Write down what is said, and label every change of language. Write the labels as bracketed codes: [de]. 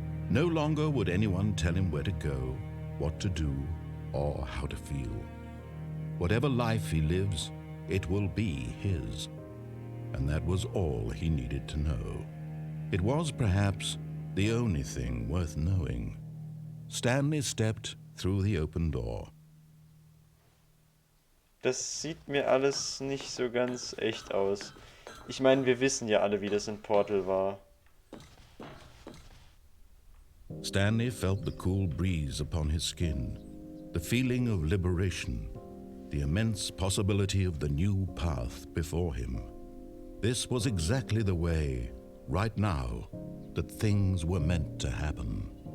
[en] No longer would anyone tell him where to go, what to do, or how to feel. Whatever life he lives, it will be his. And that was all he needed to know. It was perhaps the only thing worth knowing. Stanley stepped through the open door. [de] Das sieht mir alles nicht so ganz echt aus. Ich meine, wir wissen ja alle, wie das in Portal war. [en] Stanley felt the cool breeze upon his skin, the feeling of liberation, the immense possibility of the new path before him. This was exactly the way, right now, that things were meant to happen.